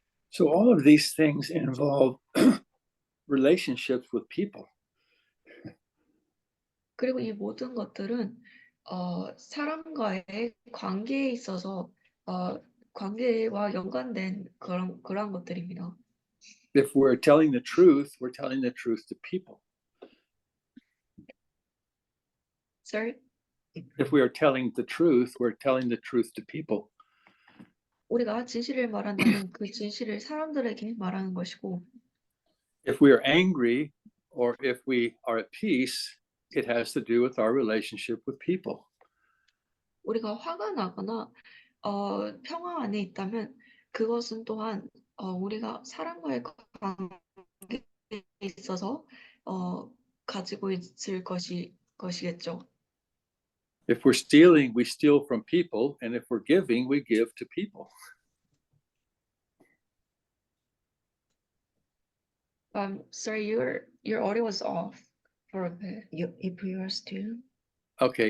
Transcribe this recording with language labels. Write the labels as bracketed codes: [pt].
[en] So all of these things involve relationships with people. [ko] 그리고 이 모든 것들은 사람과의 관계에 있어서 관계와 연관된 그런 것들입니다. [en] If we're telling the truth, we're telling the truth to people. Sir, If we are telling the truth, we're telling the truth to people. [ko] 우리가 진실을 말한다면 그 진실을 사람들에게 말하는 것이고, [en] If we are angry or if we are at peace, it has to do with our relationship with people. [ko] 우리가 화가 나거나 평화 안에 있다면 그것은 또한 우리가 사람과의 관계에 있어서 가지고 있을 것이겠죠. [en] If we're stealing, we steal from people, and if we're giving, we give to people. Sorry, your audio was off for a bit. If you are still Okay,